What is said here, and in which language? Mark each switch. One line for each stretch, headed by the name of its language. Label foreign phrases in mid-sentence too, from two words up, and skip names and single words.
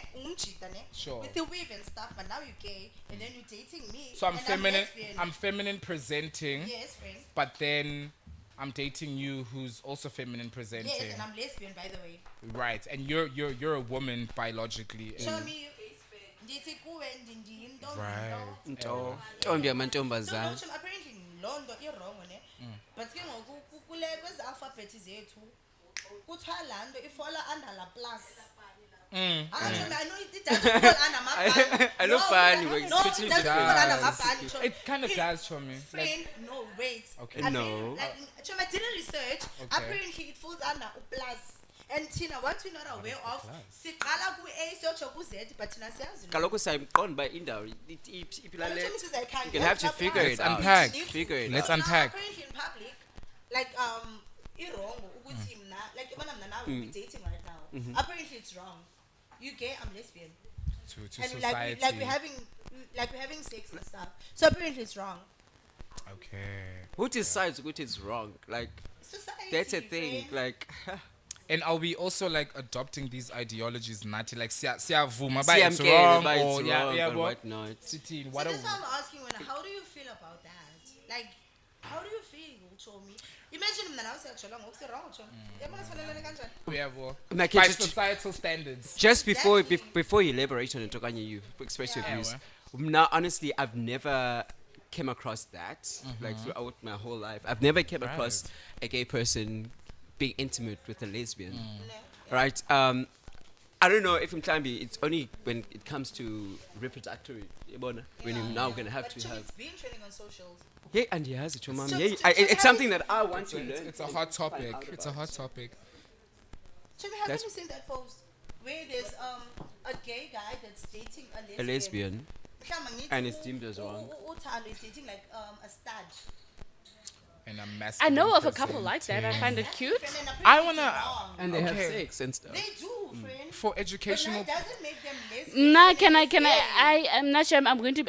English: Sure. With the weave and stuff, but now you're gay, and then you're dating me. So I'm and feminine. lesbian. I'm feminine presenting. Yes, friend. But then I'm dating you, who's also feminine presenting. Yes, and I'm lesbian, by the way. Right, and you're a woman biologically. Show me.
Xhosa: Ndithi kuwe ndiyintombi.
English: Right.
Xhosa: Ntombi yamantombazana.
English: So apparently
Xhosa: loo nto i-wrong ne. But ke ngoku kule kwezi alphabet zethu kuthiwa laa nto ifola under la plus.
English: I know it doesn't fall under my I know bani, we're No, it switching doesn't fall under my does. band. It kind of does for me. Friend, no, wait. Okay. No. I did a research. Apparently, it falls under a plus. And Tina, what we're not aware of,
Xhosa: siqala ku-A siyotsho ku-Z, but thina siyazi. Kaloku sayimqonda uba indawo iphila le.
English: You can have to figure it out. unpack. Figure it Let's out. unpack. Apparently in public, like wrong
Xhosa: ukuthi mna,
English: like
Xhosa: yabona mna
English: now we're dating right now. Apparently it's wrong. You gay, I'm lesbian. To And society. like we're having sex and stuff. So apparently it's wrong. Okay. Who decides which is wrong? Like, Society. that's a thing. friend. Like, And are we also like adopting these ideologies, Nati? Like,
Xhosa: siyavuma ba
English: it's CMK, wrong, but it's or wrong yeah, and what? whatnot. Sitting, So what are that's we? why I'm asking, how do you feel about that? Like, how do you feel, Chomi?
Xhosa: Imagine mna nawe siyajola ngoku si-wrong, Chomi. Yabona sifanelene kanjani?
English: Yeah, well, Like, by just- societal standards. just before Exactly. before you elaborate on it, Okanye, you express your Yeah. views. Now, honestly, I've never came across that. Like throughout my whole life, I've never came across a gay person being intimate with a lesbian. Right? I don't know if in Klambi it's only when it comes to reproductory. When you're now gonna have But to Chomi, have. it's been trending on socials. Yeah, and he has it, your mom. So- Yeah, so- it's something that I want to It's, learn. it's a hot topic. It's a hot topic. Chomi, haven't That's- you seen that post where there's a gay guy that's dating A lesbian.
Xhosa: Mhlawumbe ngithi
English: And it's deemed as wrong. uThando is dating like a stud. And I'm I know of a couple like that. I find it cute. Friend, and I apparently wanna- it's wrong. And they have Okay. sex and stuff. They do, friend. For But educational. that doesn't make them lesbian. Nah, Friend, can I? it's gay. I am not sure. I'm going to be.